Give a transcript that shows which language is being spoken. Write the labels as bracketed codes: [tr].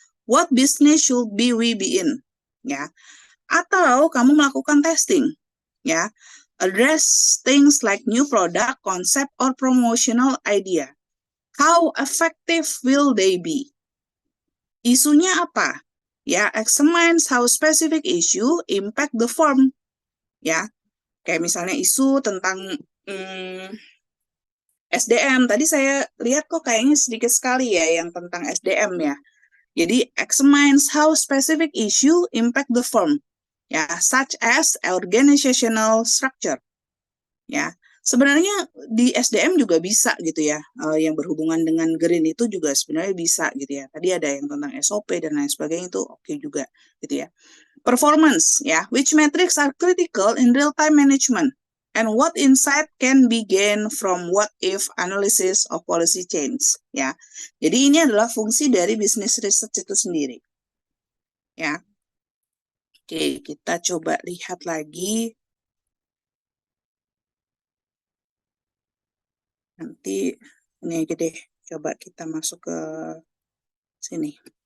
[en] What business should we be in? [id] Ya. Atau kamu melakukan testing. Ya. [en] Address things like new product, concept, or promotional idea. How effective will they be? [id] Isunya apa? [en] Ya, examines how specific issue impact the firm. [id] Ya, kayak misalnya isu tentang SDM. Tadi saya lihat kok kayaknya sedikit sekali ya yang tentang SDM ya. [en] Jadi, examines how specific issue impact the firm. Ya, such as organizational structure. [id] Ya, sebenarnya di SDM juga bisa gitu ya, yang berhubungan dengan green itu juga sebenarnya bisa gitu ya. Tadi ada yang tentang SOP dan lain sebagainya itu oke juga gitu ya. [en] Performance ya, which metrics are critical in real-time management and what insight can be gained from what if analysis of policy change ya. [id] Jadi ini adalah fungsi dari business research itu sendiri. Ya. Oke, kita coba lihat lagi. Nanti ini aja deh, coba kita masuk ke sini.